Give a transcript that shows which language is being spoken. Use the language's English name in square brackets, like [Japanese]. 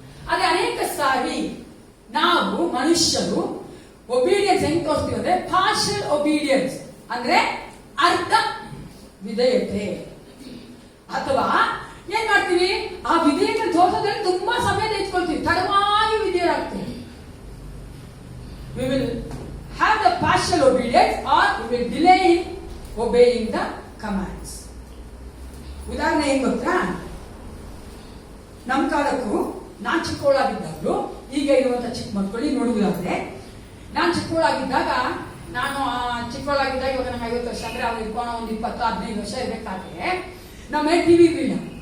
[Kannada] ಅದೇ ಅನೇಕ ಸಾರಿ ನಾವು ಮನುಷ್ಯರು ಒಬಿಡಿಯನ್ಸ್ ಹೆಂಗ್ ತೋರಿಸ್ತೀವಿ ಅಂದ್ರೆ ಪಾರ್ಷಿಯಲ್ ಒಬಿಡಿಯನ್ಸ್ ಅಂದ್ರೆ ಅರ್ಧ ವಿಧೇಯತೆ. ಅಥವಾ ಏನ್ ಮಾಡ್ತೀವಿ? ಆ ವಿಧೇಯತೆ ತೋರಿಸೋದ್ರಲ್ಲಿ ತುಂಬಾ ಸಮಯ ತೆಗೆದುಕೊಳ್ತೀವಿ, ತಡವಾಗಿ ವಿಧೇಯರಾಗ್ತೀವಿ. [English] We will have the partial obedience or we will delay in obeying the commands. [Kannada] ಉದಾಹರಣೆ ಏನ್ ಗೊತ್ತಾ? ನಮ್ಮ ಕಾಲಕ್ಕೂ ನಾನ್ ಚಿಕ್ಕವಳಾಗಿದ್ದಾಗಲೂ ಈಗ ಇರುವಂತ ಚಿಕ್ಕ ಮಕ್ಕಳಿಗೆ ನೋಡುವುದಾದ್ರೆ, ನಾನ್ ಚಿಕ್ಕವಳಾಗಿದ್ದಾಗ, ನಾನು ಚಿಕ್ಕವಳಾಗಿದ್ದಾಗ, ಇವಾಗ ನಂಗೆ 50 ವರ್ಷ ಅಂದ್ರೆ ಅವ್ರು ಇಟ್ಕೊಂಡು ಒಂದು 20-15 ವರ್ಷ ಇರಬೇಕಾದ್ರೆ ನಮ್ಮ ಮನೆ ಟಿವಿ ಇರಲಿಲ್ಲ.